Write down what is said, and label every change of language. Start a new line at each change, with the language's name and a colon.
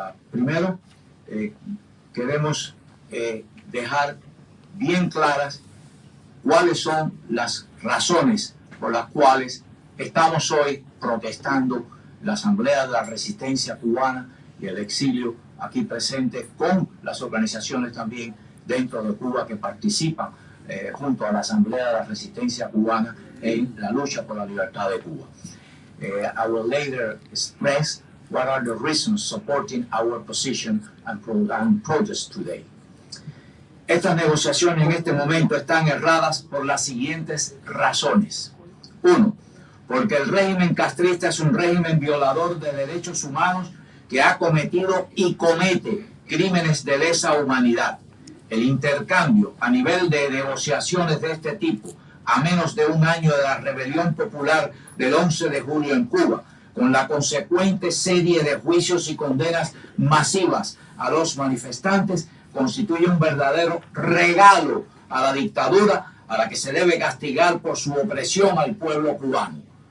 Spanish: Primero, queremos dejar bien claras cuáles son las razones por las cuales estamos hoy protestando la Asamblea de la Resistencia Cubana y el exilio aquí presente, con las organizaciones también dentro de Cuba que participan junto a la Asamblea de la Resistencia Cubana en la lucha por la libertad de Cuba.
English: I will later express what are the reasons supporting our position and protest today.
Spanish: Estas negociaciones en este momento están erradas por las siguientes razones. Uno, porque el régimen castrista es un régimen violador de derechos humanos que ha cometido y comete crímenes de lesa humanidad. El intercambio a nivel de negociaciones de este tipo, a menos de un año de la rebelión popular del 11 de julio en Cuba, con la consecuente serie de juicios y condenas masivas a los manifestantes, constituye un verdadero regalo a la dictadura, a la que se debe castigar por su opresión al pueblo cubano.